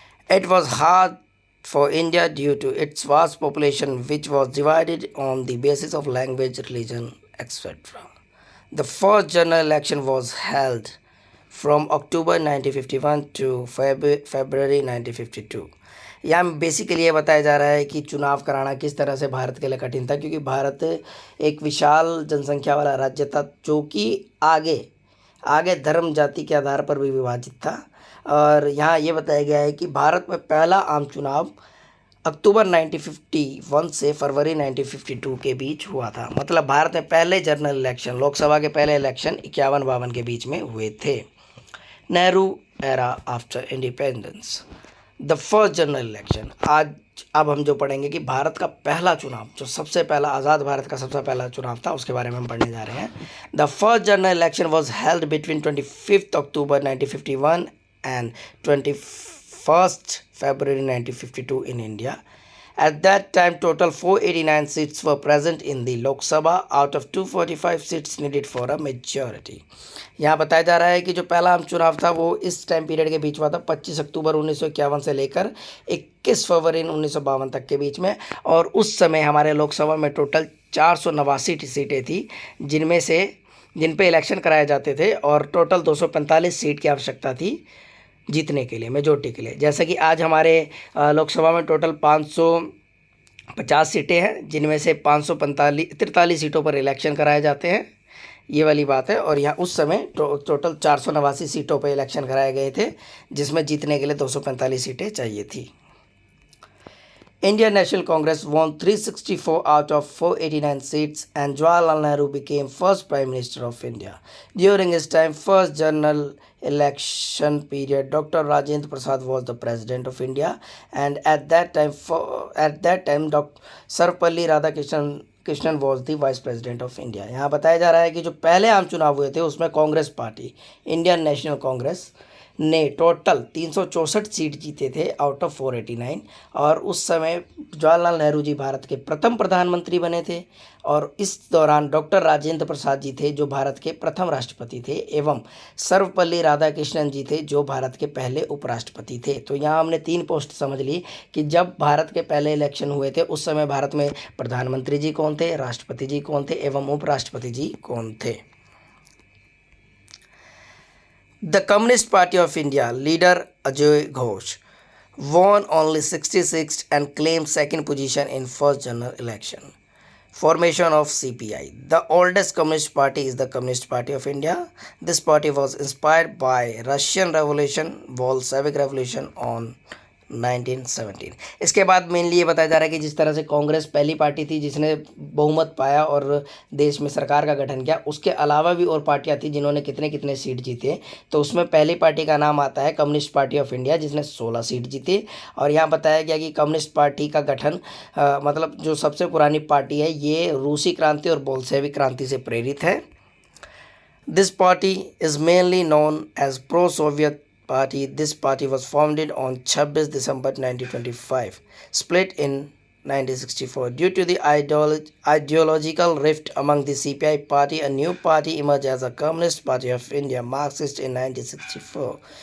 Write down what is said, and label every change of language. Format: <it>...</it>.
<en>It was hard for India due to its vast population, which was divided on the basis of language, religion, etc. The first general election was held from October 1951 to February 1952.</en> <hi>यहाँ basically ये बताया जा रहा है कि चुनाव कराना किस तरह से भारत के लिए कठिन था, क्योंकि भारत एक विशाल जनसंख्या वाला राज्य था जो कि आगे धर्म जाति के आधार पर भी विभाजित था। और यहाँ ये बताया गया है कि भारत में पहला आम चुनाव अक्टूबर 1951 से फरवरी 1952 के बीच हुआ था। मतलब भारत में पहले जनरल इलेक्शन, लोकसभा के पहले इलेक्शन 51-52 के बीच में हुए थे।</hi> <en>Nehru era after independence, the first general election.</en> <hi>अब हम जो पढ़ेंगे कि भारत का पहला चुनाव, जो सबसे पहला आज़ाद भारत का सबसे पहला चुनाव था, उसके बारे में हम पढ़ने जा रहे हैं।</hi> <en>The first general election was held between 25 October 1951 and 21st February 1952 in India. At that time, total 489 seats were present in the Lok Sabha out of 245 seats needed for a majority.</en> <hi>यहाँ बताया जा रहा है कि जो पहला आम चुनाव था वो इस टाइम पीरियड के बीच हुआ था 25 अक्टूबर 1951 से लेकर 21 फरवरी 1952 तक के बीच में। और उस समय हमारे लोकसभा में टोटल 489 सीटें थी, जिन पे इलेक्शन कराए जाते थे, और टोटल 245 सीट की आवश्यकता थी जीतने के लिए, मेजोरिटी के लिए। जैसा कि आज हमारे लोकसभा में टोटल 550 सीटें हैं, जिनमें से 543 सीटों पर इलेक्शन कराए जाते हैं, ये वाली बात है। और यहाँ उस समय टोटल 489 सीटों पर इलेक्शन कराए गए थे, जिसमें जीतने के लिए 245 सीटें चाहिए थी।</hi> <en>Indian National Congress won 364 out of 489 seats, and Jawaharlal Nehru became first Prime Minister of India. During his time, first general election period, Dr. Rajendra Prasad was the President of India, and at that time, Dr. Sarvepalli Radhakrishnan was the Vice President of India.</en> <hi>यहाँ बताया जा रहा है कि जो पहले आम चुनाव हुए थे उसमें Congress party, Indian national Congress, ने टोटल 364 सीट जीते थे</hi> <en>out of</en> <hi>489। और उस समय जवाहरलाल नेहरू जी भारत के प्रथम प्रधानमंत्री बने थे, और इस दौरान डॉक्टर राजेंद्र प्रसाद जी थे जो भारत के प्रथम राष्ट्रपति थे, एवं सर्वपल्ली राधाकृष्णन जी थे जो भारत के पहले उपराष्ट्रपति थे। तो यहाँ हमने 3 पोस्ट समझ ली कि जब भारत के पहले इलेक्शन हुए थे उस समय भारत में प्रधानमंत्री जी कौन थे, राष्ट्रपति जी कौन थे, एवं उपराष्ट्रपति जी कौन थे।</hi> <en>The Communist Party of India leader Ajay Ghosh won only 66 and claimed second position in first general election. Formation of CPI. The oldest communist party is the Communist Party of India. This party was inspired by Russian Revolution, Bolshevik Revolution on 1917।</en> <hi>इसके बाद mainly ये बताया जा रहा है कि जिस तरह से कांग्रेस पहली पार्टी थी जिसने बहुमत पाया और देश में सरकार का गठन किया, उसके अलावा भी और पार्टियां थी जिन्होंने कितने कितने सीट जीते। तो उसमें पहली पार्टी का नाम आता है कम्युनिस्ट पार्टी ऑफ इंडिया, जिसने 16 सीट जीते। और यहाँ बताया गया कि कम्युनिस्ट पार्टी का गठन मतलब जो सबसे पुरानी पार्टी है ये रूसी क्रांति और बोल्शेविक क्रांति से प्रेरित है।</hi> <en>This party is mainly known as pro-Soviet party. This party was founded on 26 December 1925, split in 1964. Due to the ideological rift among the CPI party, a new party emerged as a Communist Party of India, Marxist, in 1964.</en>